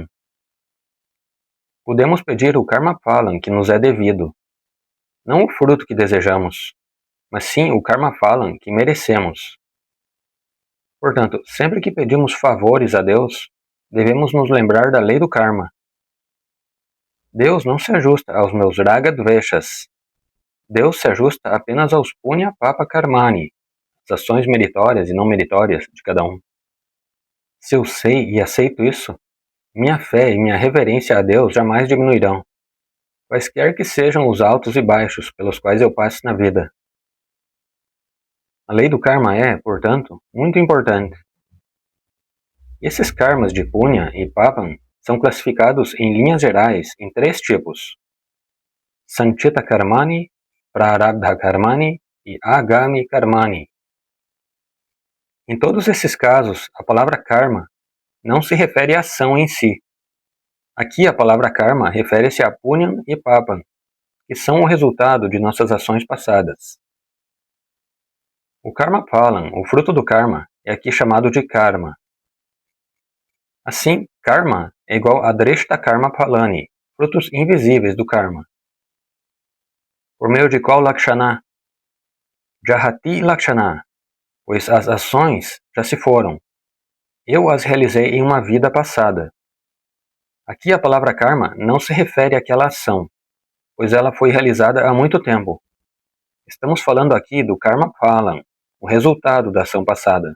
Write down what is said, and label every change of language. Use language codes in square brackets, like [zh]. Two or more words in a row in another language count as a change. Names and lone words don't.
[pt] Podemos pedir o [sa] karma phalam [pt] que nos é devido, não o fruto que desejamos, mas sim o [sa] karma phalam [pt] que merecemos. Portanto, sempre que pedimos favores a Deus, devemos nos lembrar da lei do karma. Deus não se ajusta aos meus raga-dveshas. Deus se ajusta apenas aos [sa] punya papa karmani, [pt] as ações meritórias e não meritórias de cada um. Se eu sei e aceito isso, minha fé e minha reverência a Deus jamais diminuirão, quaisquer que sejam os altos e baixos pelos quais eu passe na vida. A lei do karma é, portanto, muito importante. Esses karmas de punya e papam são classificados em linhas gerais em 3 tipos: [sa] Sanchita karmani, prarabdha karmani e agami karmani. [pt] Em todos esses casos, a palavra karma não se refere à ação em si. Aqui a palavra karma refere-se a punyam e papam, que são o resultado de nossas ações passadas. O [sa] karma phalam, [pt] o fruto do karma, é aqui chamado de karma. Assim, karma é igual a [sa] drishta karma phalani, [pt] frutos invisíveis do karma. Por meio de qual lakshana? [sa] Jahati lakshana, [pt] pois as ações já se foram. Eu as realizei em uma vida passada. Aqui a palavra karma não se refere àquela ação, pois ela foi realizada há muito tempo. Estamos falando aqui do [sa] karma phalam, [pt] o resultado da ação passada.